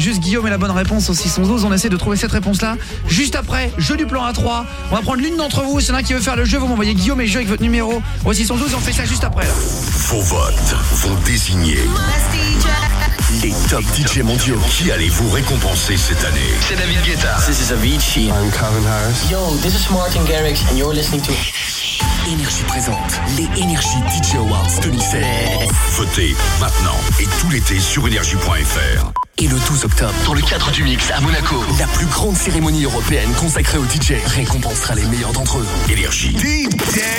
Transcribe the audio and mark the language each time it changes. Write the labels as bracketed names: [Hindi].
[French] Juste Guillaume est la bonne réponse au 612, on essaie de trouver cette réponse-là. Juste après, jeu du plan A3, on va prendre l'une d'entre vous, c'est l'un qui veut faire le jeu, vous m'envoyez Guillaume et le jeu avec votre numéro au 612, on fait ça juste après. Là. Vos votes vont désigner les top DJ mondiaux. Qui allez-vous récompenser cette année ? C'est David Guetta. [English] This is Avicii. I'm Calvin Harris. Yo, this is Martin Garrix and you're listening to... [French] Énergie présente les Energy DJ Awards 2016. Votez maintenant et tout l'été sur energy.fr. Et le 12 octobre, dans le cadre du mix à Monaco, la plus grande cérémonie européenne consacrée aux DJ récompensera les meilleurs d'entre eux. Energy DJ